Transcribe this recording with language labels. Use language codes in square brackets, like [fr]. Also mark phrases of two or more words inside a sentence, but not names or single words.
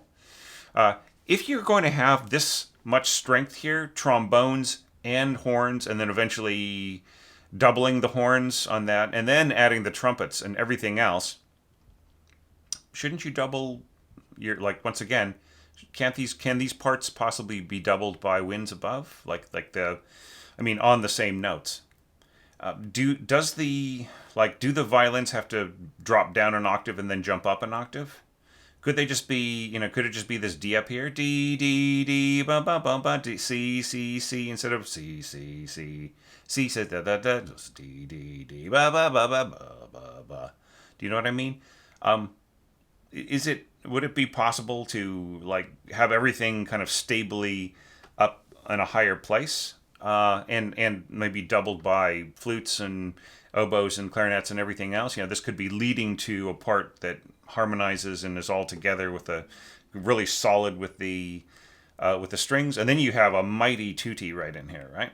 [en] If you're going to have this much strength here, trombones and horns, and then eventually doubling the horns on that, and then adding the trumpets and everything else, shouldn't you double your, like, once again, can these parts possibly be doubled by winds above, on the same notes? Do the violins have to drop down an octave and then jump up an octave? Could they just be, could it just be this D up here? D, D, D, ba, ba, ba, ba, D, C, C, C, instead of C, C, C. C says da, da, da, just D, D, D, ba, ba, ba, ba, ba, ba, ba. Do you know what I mean? Would it be possible to, like, have everything kind of stably up in a higher place? And maybe doubled by flutes and oboes and clarinets and everything else. This could be leading to a part that harmonizes and is all together with a really solid with the strings, and then you have a mighty tutti right in here, right?